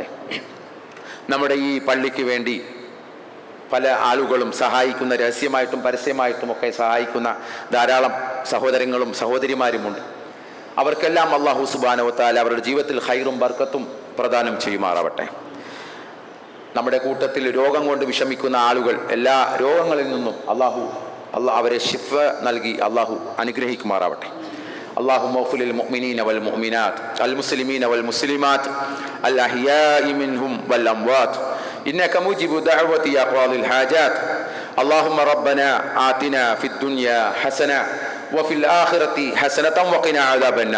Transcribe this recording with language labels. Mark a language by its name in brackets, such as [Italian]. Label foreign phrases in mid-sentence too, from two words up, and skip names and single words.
[Malayalam] നമ്മുടെ ഈ പള്ളിക്ക് വേണ്ടി പല ആളുകളും സഹായിക്കുന്ന, രഹസ്യമായിട്ടും പരസ്യമായിട്ടും ഒക്കെ സഹായിക്കുന്ന ധാരാളം സഹോദരങ്ങളും സഹോദരിമാരുമുണ്ട്. അവർക്കെല്ലാം [Arabic] الله سبحانه وتعالى [Malayalam] അവരുടെ ജീവിതത്തിൽ ഖൈറും ബർക്കത്തും പ്രദാനം ചെയ്യുമാറാവട്ടെ. നമ്മുടെ കൂട്ടത്തിൽ രോഗം കൊണ്ട് വിഷമിക്കുന്ന ആളുകൾ, എല്ലാ രോഗങ്ങളിൽ നിന്നും അല്ലാഹു അവരെ ശിഫ നൽകി അല്ലാഹു അനുഗ്രഹിക്കുമാറാവട്ടെ. [Arabic] اللهم اغفر للمؤمنين والمؤمنات المسلمين والمسلمات الأحياء منهم والأموات إنك مجيب دعوة يا قاضي الحاجات. اللهم ربنا آتنا في الدنيا حسنة وفي الآخرة حسنة وقنا عذاب النار.